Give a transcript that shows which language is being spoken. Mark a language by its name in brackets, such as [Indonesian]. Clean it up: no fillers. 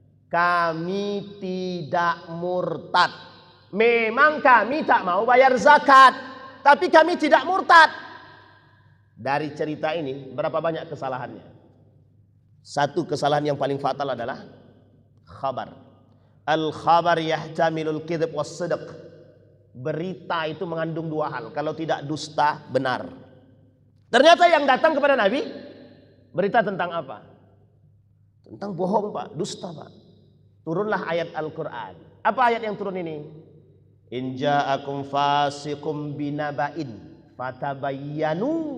[Indonesian] Kami tidak murtad. Memang kami tak mau bayar zakat, tapi kami tidak murtad. Dari cerita ini berapa banyak kesalahannya? Satu kesalahan yang paling fatal adalah khabar. [Arabic] Al-khabar yahtamilul kidhib was sidq. [Indonesian] Berita itu mengandung dua hal. Kalau tidak dusta, benar. Ternyata yang datang kepada Nabi, berita tentang apa? Tentang bohong Pak, dusta Pak. Turunlah ayat Al-Quran. Apa ayat yang turun ini? [Arabic] In ja'akum fasiqum binaba'in fatabayyanu.